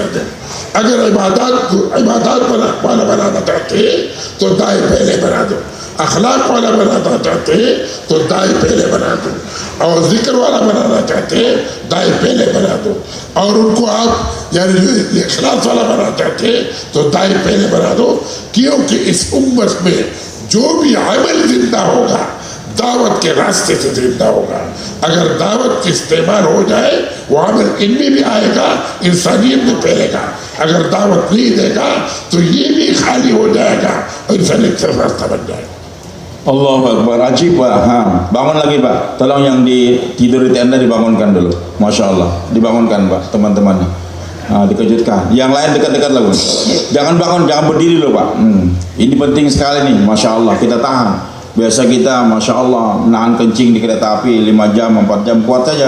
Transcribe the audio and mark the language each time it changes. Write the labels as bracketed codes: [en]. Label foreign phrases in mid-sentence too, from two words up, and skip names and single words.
[ur] دیں، اگر عبادات والا بنانا چاہتے ہیں تو داعی پہلے بنا دو، اخلاق والا بنانا چاہتے ہیں تو داعی پہلے بنا دو، اور ذکر والا بنانا چاہتے ہیں داعی پہلے بنا دو، اور ان کو آپ یعنی جو اخلاص والا بنانا چاہتے ہیں تو داعی پہلے بنا دو، کیونکہ اس امت میں جو بھی عمل زندہ ہوگا دعوت کے راستے سے زندہ ہوگا۔ اگر دعوت کی استعمال ہو جائے وہ عمل ان میں بھی آئے گا، انسانیت میں پھیلے گا، اگر دعوت نہیں دے گا تو یہ بھی خالی ہو جائے گا اور انسانیت سے راستہ بن جائے گا۔ [ar] الله أكبر, [id] ajib Pak. Bangun lagi Pak, tolong yang tidur di tenda dibangunkan dulu. [ar] ما شاء الله, [id] dibangunkan Pak, teman-teman. Dikejutkan. Yang lain dekat-dekat lah, jangan bangun, jangan berdiri loh Pak. Ini penting sekali nih, [ar] ما شاء الله, [id] kita tahan. Biasa kita, [ar] ما شاء الله, [id] nahan kencing di kereta api 5 jam, 4 jam, kuat saja.